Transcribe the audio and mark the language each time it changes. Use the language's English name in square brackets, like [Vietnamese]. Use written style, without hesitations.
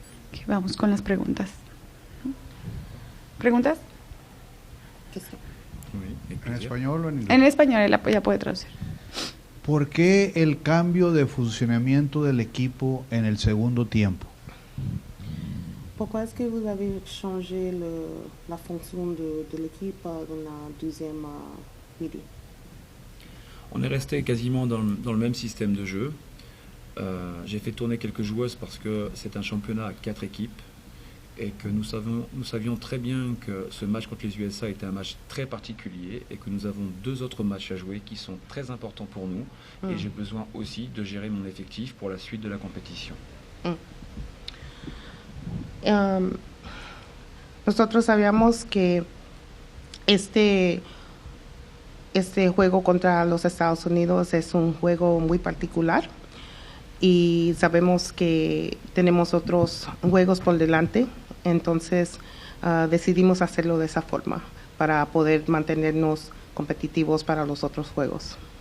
[Spanish] Okay, vamos con las preguntas. ¿Preguntas? [French] Oui, [Spanish] ¿En español o en inglés? En español, ya puede traducir. ¿Por qué el cambio de funcionamiento del equipo en el segundo tiempo? [French] Pourquoi est-ce que vous avez changé la fonction de l'équipe dans la deuxième midi? On est resté quasiment dans le même système de jeu. J'ai fait tourner quelques joueuses parce que c'est un championnat à 4 équipes et que nous savions très bien que ce match contre les USA était un match très particulier et que nous avons 2 autres matchs à jouer qui sont très importants pour nous et j'ai besoin aussi de gérer mon effectif pour la suite de la compétition. [Spanish] Nosotros sabíamos que este juego contra los Estados Unidos es un juego muy particular y sabemos que tenemos otros juegos por delante, entonces decidimos hacerlo de esa forma para poder mantenernos competitivos para los otros juegos.